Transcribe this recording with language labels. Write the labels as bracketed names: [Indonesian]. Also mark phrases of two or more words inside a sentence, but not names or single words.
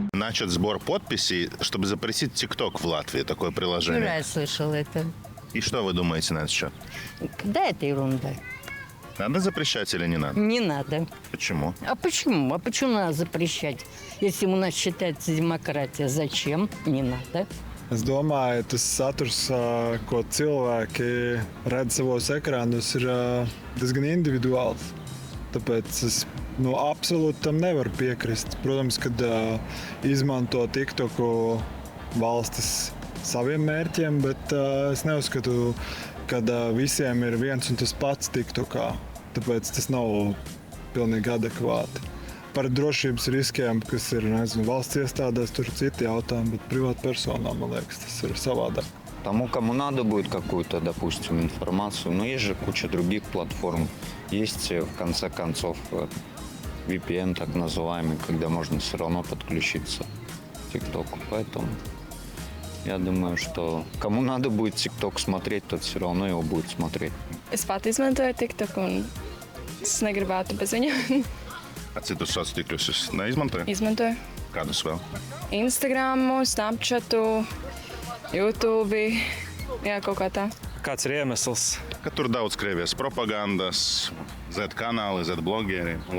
[Russian] начат сбор подписей, чтобы запретить ТикТок в Латвии, такое приложение. Я слышал это. И что вы думаете на этот счет? Да, это ерунда. Надо запрещать или не надо? Не надо. Почему? А почему? А почему надо запрещать? Если у нас считается демократия, зачем? Не надо. [Latvian] Es domāju, tas saturs, ko cilvēki redz savos ekrānos, ir diezgan individuāls. Tāpēc es absolūti tam nevaru piekrist. Protams, kad izmanto TikToku valstis saviem mērķiem, bet es neuzskatu, ka visiem ir viens un tas pats TikTokā. Tāpēc tas nav pilnīgi adekvāti. Par drošības riskiem, kas ir valsts iestādēs, tur citi jautājumi, bet privātpersonām, man liekas, tas ir savādāk. [Russian] Тому, кому надо будет какую-то, допустим, информацию, но есть же куча других платформ. Есть, в конце концов, VPN так называемый, когда можно все равно подключиться к ТикТоку. Поэтому я думаю, что кому надо будет ТикТок смотреть, тот все равно его будет смотреть. [Latvian] Es pat izmantoju TikTok un es negribētu bez viņa. А citus sociālos tīklus jūs neizmantojat? Izmantoju Kādus vēl? Instagramu, Snapchatu, YouTube. Jā, kaut kā tā. Kāds ir iemesls? Ka tur daudz Krievijas propagandas, Z kanāli, Z blogeri.